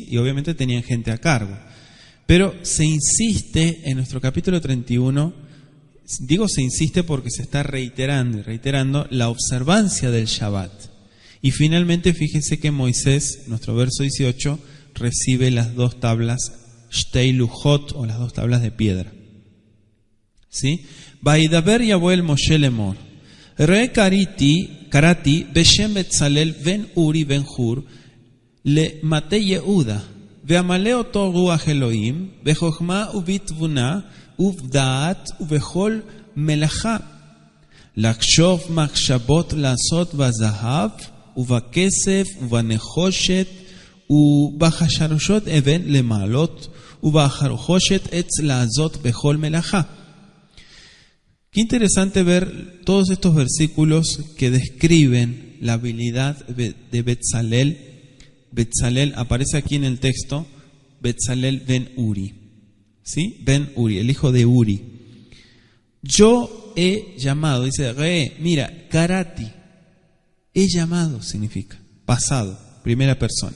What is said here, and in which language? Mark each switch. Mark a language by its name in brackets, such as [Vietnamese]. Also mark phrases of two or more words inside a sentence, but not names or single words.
[Spanish] Y obviamente tenían gente a cargo. Pero se insiste en nuestro capítulo 31, digo se insiste porque se está reiterando y reiterando la observancia del Shabbat. Y finalmente fíjense que Moisés, nuestro verso 18, recibe las 2 tablas [Hebrew] שתי לוחות, [Spanish] o las 2 tablas de piedra. [Hebrew] ¿Sí? וידבר יהוה אל משה לאמר. ראה קראתי בשם בצלאל בן אורי בן חור למטה יהודה ואמלא אתו רוח אלהים בחכמה ובתבונה ובדעת ובכל מלאכה לחשב מחשבות לעשות בזהב ובכסף ובנחשת ובחרשת אבן למלאת ובחרשת עץ לעשות בכל מלאכה. [Spanish] Qué interesante ver todos estos versículos que describen la habilidad de Betzalel. Betzalel aparece aquí en el texto, Betzalel ben Uri, ¿sí? Ben Uri, el hijo de Uri. Yo he llamado, dice, mira, karati, he llamado significa pasado, primera persona.